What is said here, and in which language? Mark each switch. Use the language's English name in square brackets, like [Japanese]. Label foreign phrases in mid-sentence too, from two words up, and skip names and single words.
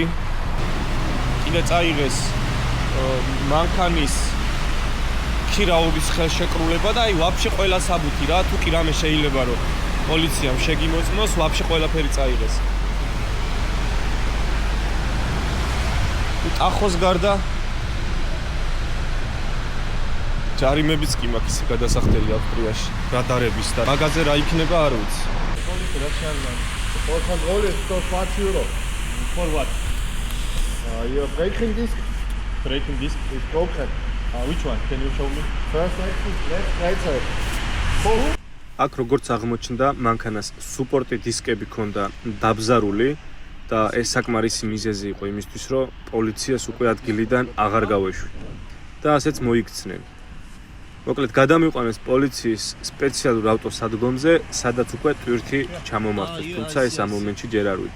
[Georgian] კიდე წაიღეს მანქანის ქირაობის ხელშეკრულება და აი ვაფშე ყველა საბუთი რა, თუ კი რამე შეიძლება რომ პოლიციამ შეგიმოწმოს, ვაფშე ყველაფერი წაიღეს. ტახოს გარდა ჯარიმებიც კი მაქვს ისე გადასახდელი აქვს ტრიაში, რადარების და მაგაზე რა იქნება არ ვიცი. [English] Police, that's for control is for 5 euro. For what? Your braking disc Braking disc? is broken. Which one? Can you show me? First axis, left, right side. [Georgian] აქ როგორც აღმოჩნდა, მანქანას სუპორტი დისკები ჰქონდა დაბზარული და ეს საკმარისი მიზეზი იყო იმისთვის, რომ პოლიციას უკვე ადგილიდან აღარ გავეშვი. და ასეც მოიქცნენ. მოკლედ გადამიყვანეს პოლიციის სპეციალურ ავტოსადგომზე, სადაც უკვე ტვირთი ჩამომართეს, თუმცა ეს ამ მომენტში ჯერ არ ვიცი.